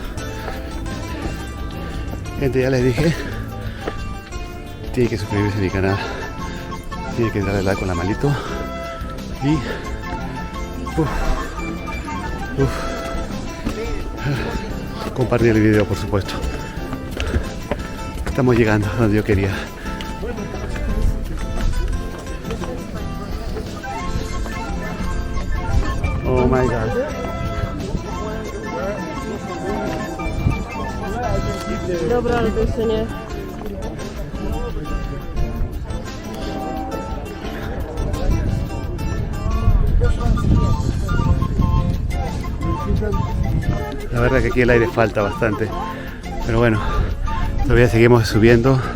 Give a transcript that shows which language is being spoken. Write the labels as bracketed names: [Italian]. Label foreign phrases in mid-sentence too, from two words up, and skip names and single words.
[Spanish] Gente, ya les dije, tiene que suscribirse a mi canal, tiene que darle like con la manito y compartir el video, por supuesto. Estamos llegando a donde yo quería. [English] Oh my God. [Polish] Dobra, ale to jeszcze nie. [Spanish] La verdad que aquí el aire falta bastante, pero bueno, todavía seguimos subiendo.